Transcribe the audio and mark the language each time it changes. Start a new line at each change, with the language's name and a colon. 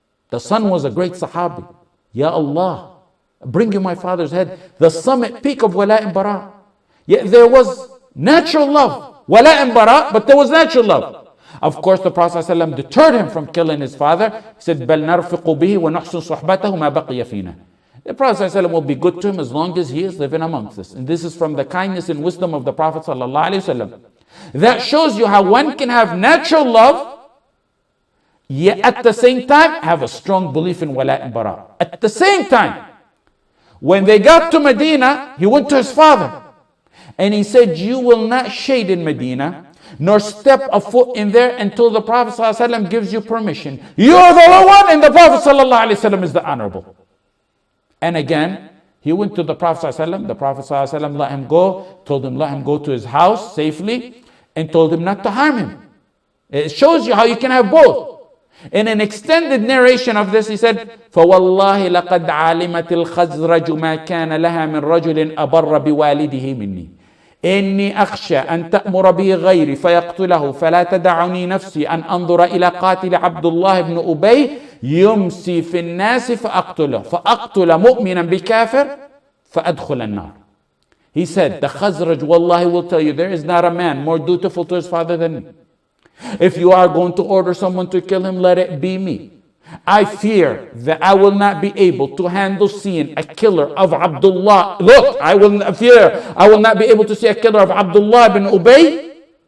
English: The son was a great Sahabi. Ya Allah, bring you my father's head. The summit peak of wala and bara. Yet there was natural love. Wala and bara, but there was natural love. Of course, the Prophet ﷺ deterred him from killing his father.
Arabic: He said, بَلْ نَرْفِقُ بِهِ وَنَحْسُنْ صُحْبَتَهُ مَا بَقِيَ فِينَا.
English: The Prophet ﷺ will be good to him as long as he is living amongst us. And this is from the kindness and wisdom of the Prophet ﷺ. That shows you how one can have natural love, yet at the same time have a strong belief in wala and bara. At the same time, when they got to Medina, he went to his father and he said, you will not shade in Medina nor step a foot in there until the Prophet ﷺ gives you permission. You are the low one and the Prophet ﷺ is the honorable. And again, he went to the Prophet ﷺ. The Prophet ﷺ let him go, told him let him go to his house safely, and told him not to harm him. It shows you how you can have both.
Arabic: In an extended narration of this, he said, فَوَاللَّهِ لَقَدْ عَالِمَتِ الْخَزْرَجُ مَا كَانَ لَهَا مِنْ رَجُلٍ أَبَرَّ بِوَالِدِهِ مِنِّي إِنِّي أَخْشَى أَن تَأْمُرَ بِهِ غَيْرِي فَيَقْتُلَهُ فَلَا تَدَعُنِي نَفْسِي أَنْ أَنظُرَ إِلَى قَاتِلِ عَبْدُ اللَّهِ بْنِ أُبَيْ يُمْسِي فِي النَّاسِ فَأَقْتُلَ مُؤْمِنًا بِكَافِرٍ فَأَدْخُلَ النَّارِ.
English: He said, the Khazraj, wallahi, will tell you, there is not a man more dutiful to his father than me. If you are going to order someone to kill him, let it be me. I fear that I will not be able to handle seeing a killer of Abdullah. Look, I will not be able to see a killer of Abdullah bin Ubay.